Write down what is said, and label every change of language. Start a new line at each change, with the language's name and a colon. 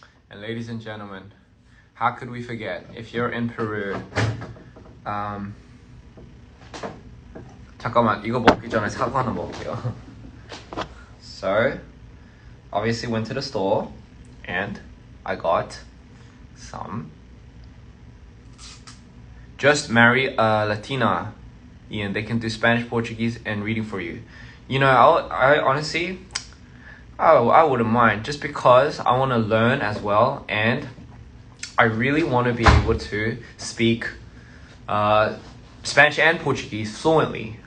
English: And ladies and gentlemen, how could we forget? If you're in Peru,
Korean: 잠깐만, 이거 먹기 전에 사과 하나 먹을게요.
English: So, obviously went to the store and I got some. Just marry a Latina, Ian. They can do Spanish, Portuguese, and reading for you. You know, I honestly, I wouldn't mind, just because I want to learn as well, and I really want to be able to speak Spanish and Portuguese fluently.